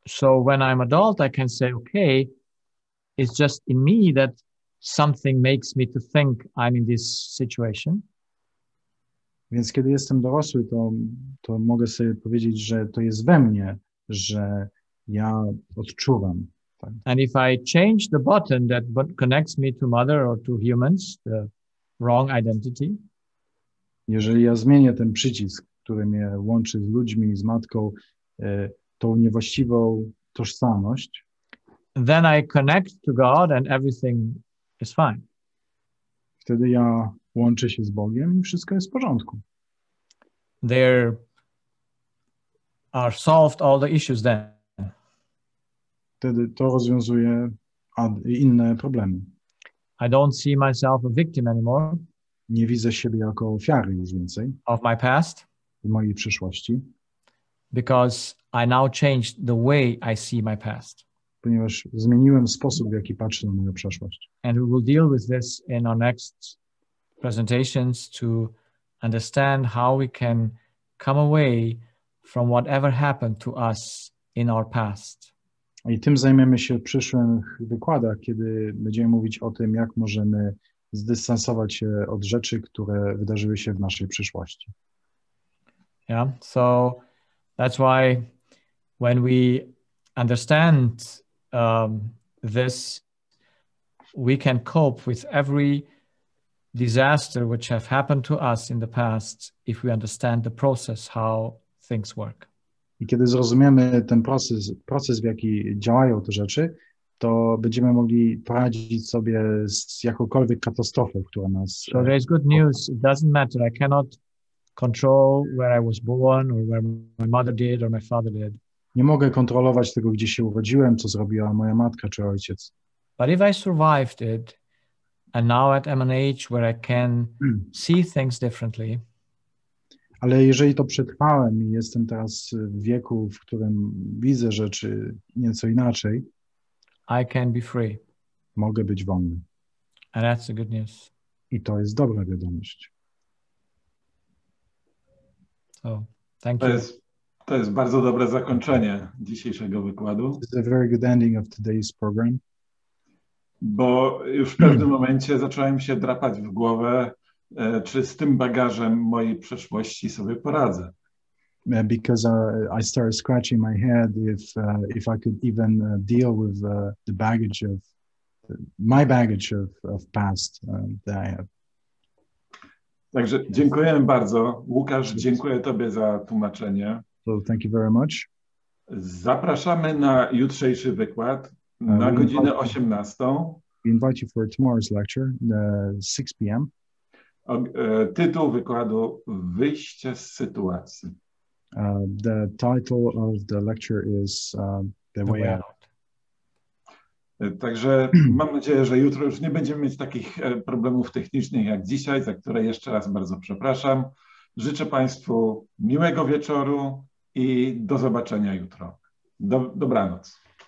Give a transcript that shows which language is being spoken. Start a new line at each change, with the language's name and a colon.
English: So when I'm adult, I can say, okay, it's just in me that something makes me to think I'm in this situation.
Polish: Więc kiedy jestem dorosły, to mogę sobie powiedzieć, że to jest we mnie, że ja odczuwam. Tak.
English: And if I change the button that connects me to mother or to humans, the wrong identity,
Polish: jeżeli ja zmienię ten przycisk, który mnie łączy z ludźmi, z matką, tą niewłaściwą tożsamość,
English: then I connect to God and everything is fine.
Polish: wtedy ja łączę się z Bogiem i wszystko jest w porządku.
English: There are solved all the issues then.
Polish: Wtedy to rozwiązuje inne problemy.
English: I don't see myself a victim anymore
Polish: Nie widzę siebie jako ofiary już więcej
English: of my past
Polish: w mojej przyszłości,
English: because I now changed the way I see my past.
Polish: ponieważ zmieniłem sposób, w jaki patrzę na moją przeszłość.
English: And we will deal with this in our next presentations to understand how we can come away from whatever happened to us in our past.
Polish: I tym zajmiemy się w przyszłych wykładach, kiedy będziemy mówić o tym, jak możemy zdystansować się od rzeczy, które wydarzyły się w naszej przyszłości.
English: Yeah, so that's why when we understand this, we can cope with every disaster which have happened to us in the past if we understand the process, how things work.
Polish: I kiedy zrozumiemy ten proces, w jaki działają te rzeczy, to będziemy mogli poradzić sobie z jakąkolwiek katastrofą, która nas...
English: So there is good news. It doesn't matter. I cannot control where I was born or where my mother did or my father did.
Polish: Nie mogę kontrolować tego, gdzie się urodziłem, co zrobiła moja matka czy ojciec.
English: But if I survived it, and now I'm an age where I can see things differently,
Polish: ale jeżeli to przetrwałem i jestem teraz w wieku, w którym widzę rzeczy nieco inaczej,
English: I can be free.
Polish: mogę być wolny.
English: And that's the good news.
Polish: I to jest dobra wiadomość.
English: So, thank you.
Polish: To jest bardzo dobre zakończenie dzisiejszego wykładu.
English: This is a very good ending of today's program.
Polish: Bo już w pewnym momencie zacząłem się drapać w głowę, czy z tym bagażem mojej przeszłości sobie poradzę.
English: Because I started scratching my head if I could even deal with the baggage of my baggage of past that I have.
Polish: Także dziękujemy bardzo. Łukasz, dziękuję Tobie za tłumaczenie.
English: So thank you very much.
Polish: Zapraszamy na jutrzejszy wykład na godzinę 18.
English: We invite you for tomorrow's lecture, 6 p.m.
Polish: Tytuł wykładu: Wyjście z sytuacji.
English: The title of the lecture is The Way Out.
Polish: Także mam nadzieję, że jutro już nie będziemy mieć takich problemów technicznych jak dzisiaj, za które jeszcze raz bardzo przepraszam. Życzę Państwu miłego wieczoru i do zobaczenia jutro. Dobranoc.